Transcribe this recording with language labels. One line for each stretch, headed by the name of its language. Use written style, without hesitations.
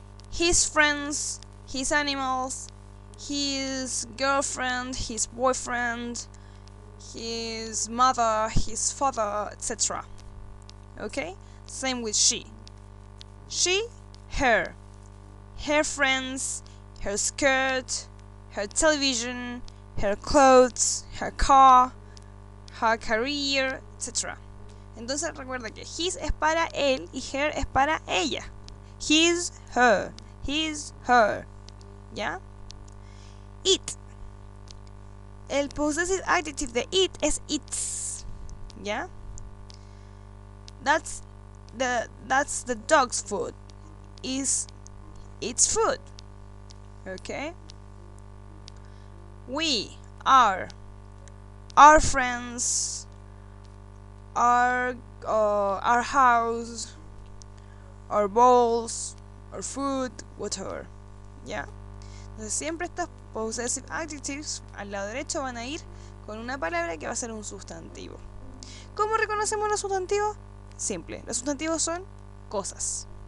English: His friends, his animals, his girlfriend, his boyfriend, his mother, his father, etc. Okay? Same with she. She, her. Her friends, her skirt, her television, her clothes, her car, her career, etc.
Spanish: Entonces recuerda que his es para él y her es para ella.
English: His, her. His, her. ¿Ya? It.
Spanish: El possessive adjective de it es its. ¿Ya?
English: That's the dog's food. Is its food. Okay? We, our friends, our house, our balls, our food, whatever.
Spanish: ¿Ya? Entonces siempre estos possessive adjectives al lado derecho van a ir con una palabra que va a ser un sustantivo. ¿Cómo reconocemos los sustantivos? Simple. Los sustantivos son cosas.